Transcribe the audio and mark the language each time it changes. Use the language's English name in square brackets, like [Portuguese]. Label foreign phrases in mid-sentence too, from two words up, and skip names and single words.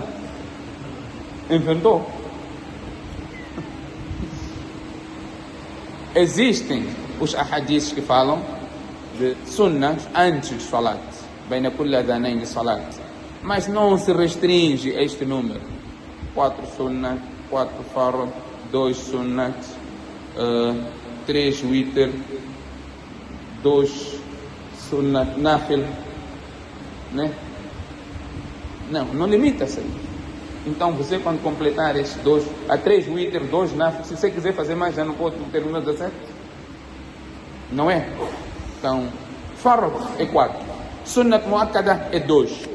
[Portuguese] Inventou? Existem os ahadiths que falam de sunnah antes de salat, [Arabic] بين كل أذانين [Portuguese] de salat, mas não se restringe a este número. 4 sunnah, 4 fard, 2 sunnat, 3 witr, 2 [Arabic] سنة نافلة, [Portuguese] né? Não limita-se aí. Então você, quando completar esses 2, a 3 witr, 2 nafil, se você quiser fazer mais, já não pode ter o número 17? Não é? Então, fard é 4, [Arabic] سنة مؤكدة [Portuguese] é 2.